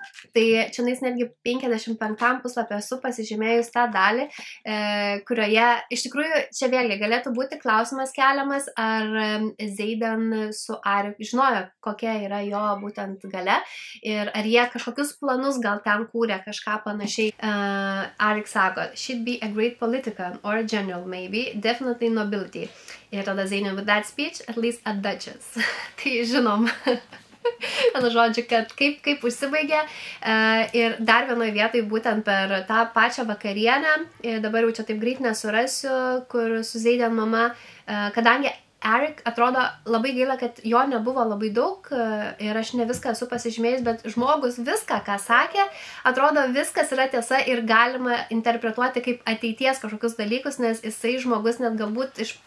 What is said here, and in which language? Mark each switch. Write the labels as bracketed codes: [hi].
[lt] Tai čia netgi 55 puslapį esu pasižymėjus tą dalį, kurioje iš tikrųjų čia vėlgi galėtų būti klausimas keliamas, ar Zayden su Eric žinojo, kokia yra jo būtent gale ir ar jie kažkokius planus gal ten kūrė kažką panašiai. [en] Eric [lt] sako, [en] she'd be a great politician or a general maybe, definitely nobility. [lt] Ir tada [en] Zayden with that speech, at least a duchess. [lt] Tai žinom. Žodžiu, kad kaip užsibaigė ir dar vienoje vietoje būtent per tą pačią vakarienę, dabar jau čia taip greit nesurasiu, kur su Zayden mama, kadangi Eric atrodo labai gaila, kad jo nebuvo labai daug ir aš ne viską esu pasižymėjus, bet žmogus viską, ką sakė, atrodo viskas yra tiesa ir galima interpretuoti kaip ateities kažkokius dalykus, nes jisai žmogus net galbūt